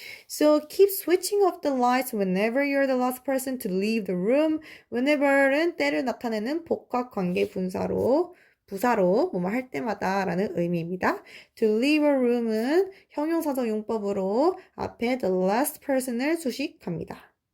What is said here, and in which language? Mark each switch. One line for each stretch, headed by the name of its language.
English: So keep switching off the lights whenever you're the last person to leave the room.
Korean: whenever는 때를 나타내는 복합 관계 부사로 뭐뭐 할 때마다 라는 의미입니다.
English: To leave a room
Korean: 은 형용사적 용법으로 앞에 the last person을 수식합니다.